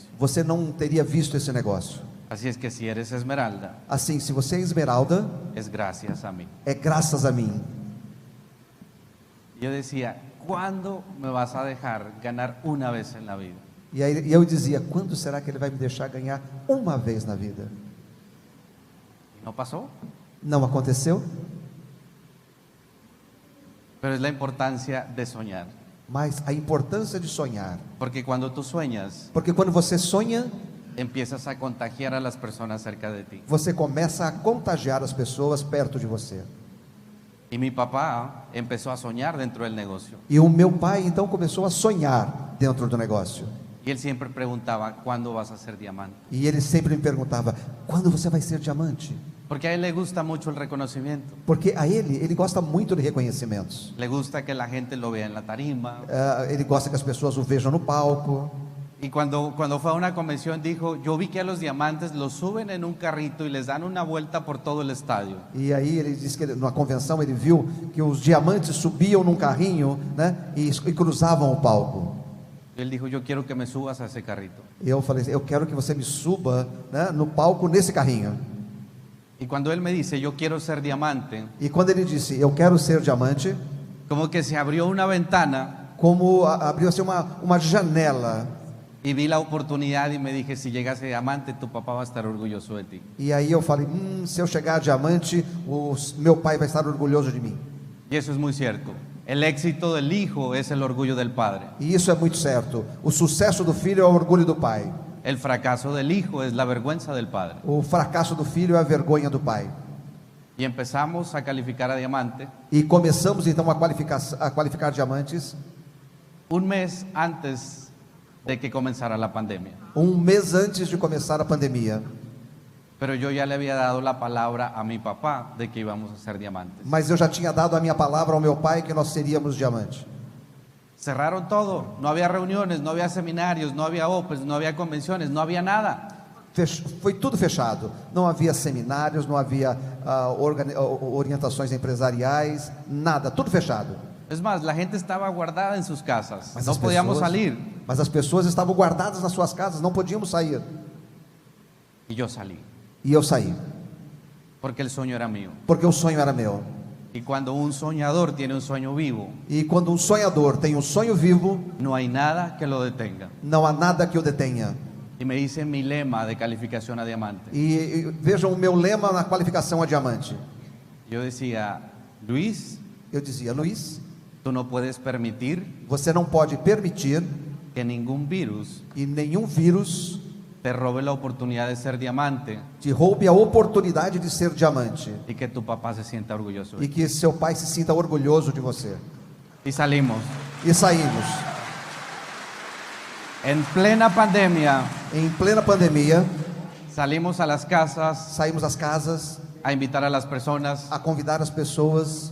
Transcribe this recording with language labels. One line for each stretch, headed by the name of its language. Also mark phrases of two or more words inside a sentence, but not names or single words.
Portuguese: você não teria visto esse negócio.
Spanish: Así es que si eres Esmeralda,
Portuguese: Assim, se você é Esmeralda,
Spanish: es gracias a mí.
Portuguese: é graças a mim.
Spanish: Yo decía, ¿cuándo me vas a dejar ganar una vez en la vida?
Portuguese: E aí eu dizia: quando será que ele vai me deixar ganhar uma vez na vida?
Spanish: Y no pasó.
Portuguese: Não aconteceu,
Spanish: Pero es la importancia de soñar.
Portuguese: mas a importância de sonhar.
Spanish: Porque cuando tú sueñas,
Portuguese: Porque quando você sonha,
Spanish: empiezas a contagiar a las personas cerca de ti.
Portuguese: você começa a contagiar as pessoas perto de você.
Spanish: Y mi papá empezó a soñar dentro del negocio.
Portuguese: E o meu pai então começou a sonhar dentro do negócio.
Spanish: Y él siempre preguntaba, ¿cuándo vas a ser diamante?
Portuguese: E ele sempre me perguntava: quando você vai ser diamante?
Spanish: Porque a él le gusta mucho el reconocimiento.
Portuguese: Porque a ele gosta muito de reconhecimentos.
Spanish: Le gusta que la gente lo vea en la tarima.
Portuguese: Ele gosta que as pessoas o vejam no palco.
Spanish: Y cuando fue a una convención dijo, yo vi que a los diamantes los suben en un carrito y les dan una vuelta por todo el estadio.
Portuguese: E aí ele disse que numa convenção ele viu que os diamantes subiam num carrinho, né, e cruzavam o palco.
Spanish: Él dijo, yo quiero que me subas a ese carrito.
Portuguese: E eu falei: eu quero que você me suba, né, no palco nesse carrinho.
Spanish: Y cuando él me dice, yo quiero ser diamante,
Portuguese: E quando ele disse: eu quero ser diamante,
Spanish: como que se abrió una ventana
Portuguese: como abriu-se uma janela.
Spanish: y vi la oportunidad y me dije, si llegas a diamante, tu papá va a estar orgulloso de ti.
Portuguese: E aí eu falei: se eu chegar a diamante, meu pai vai estar orgulhoso de mim.
Spanish: Y eso es muy cierto. El éxito del hijo es el orgullo del padre.
Portuguese: E isso é muito certo. O sucesso do filho é o orgulho do pai.
Spanish: El fracaso del hijo es la vergüenza del padre.
Portuguese: O fracasso do filho é a vergonha do pai.
Spanish: Y empezamos a calificar a diamante
Portuguese: E começamos então a qualificar diamantes
Spanish: un mes antes de que comenzara la pandemia.
Portuguese: um mês antes de começar a pandemia.
Spanish: Pero yo ya le había dado la palabra a mi papá de que íbamos a ser diamantes.
Portuguese: Mas eu já tinha dado a minha palavra ao meu pai que nós seríamos diamante.
Spanish: Cerraron todo, no había reuniones, no había seminarios, no había opens, no había convenciones, no había nada.
Portuguese: Foi tudo fechado. Não havia seminários, não havia orientações empresariais, nada, tudo fechado.
Spanish: Es más, la gente estaba guardada en sus casas,
Portuguese: Mas
Spanish: no
Portuguese: as
Spanish: podíamos
Portuguese: pessoas-
Spanish: salir.
Portuguese: Mas as pessoas estavam guardadas nas suas casas, não podíamos sair.
Spanish: Y yo salí,
Portuguese: E eu saí,
Spanish: porque el sueño era mío.
Portuguese: porque o sonho era meu.
Spanish: Y cuando un soñador tiene un sueño vivo,
Portuguese: E quando um sonhador tem um sonho vivo,
Spanish: no hay nada que lo detenga.
Portuguese: não há nada que o detenha.
Spanish: Y me hice mi lema de calificación a diamante.
Portuguese: E vejam o meu lema na qualificação a diamante.
Spanish: Yo decía, Luis,
Portuguese: Eu dizia: Luiz,
Spanish: tú no puedes permitir
Portuguese: você não pode permitir
Spanish: que ningún virus
Portuguese: que nenhum vírus
Spanish: te robe la oportunidad de ser diamante
Portuguese: te roube a oportunidade de ser diamante.
Spanish: y que tu papá se sienta orgulloso de
Portuguese: E
Spanish: ti.
Portuguese: que seu pai se sinta orgulhoso de você.
Spanish: Y salimos.
Portuguese: E saímos.
Spanish: En plena pandemia,
Portuguese: Em plena pandemia,
Spanish: salimos a las casas
Portuguese: saímos às casas
Spanish: a invitar a las personas,
Portuguese: a convidar as pessoas,